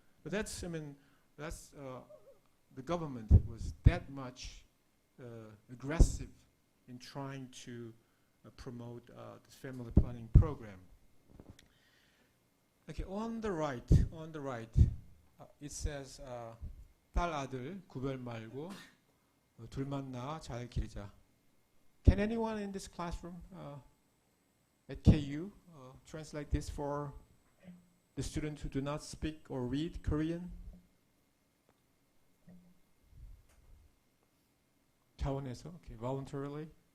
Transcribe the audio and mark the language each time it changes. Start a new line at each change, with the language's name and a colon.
English: But that's the government was that much aggressive in trying to promote this family planning program. Okay, on the right, it says
Korean: 딸 아들 구별 말고 둘만 낳아 잘 기르자.
English: Can anyone in this classroom at KU translate this for the students who do not speak or read Korean?
Korean: 자원에서,
English: okay, voluntarily.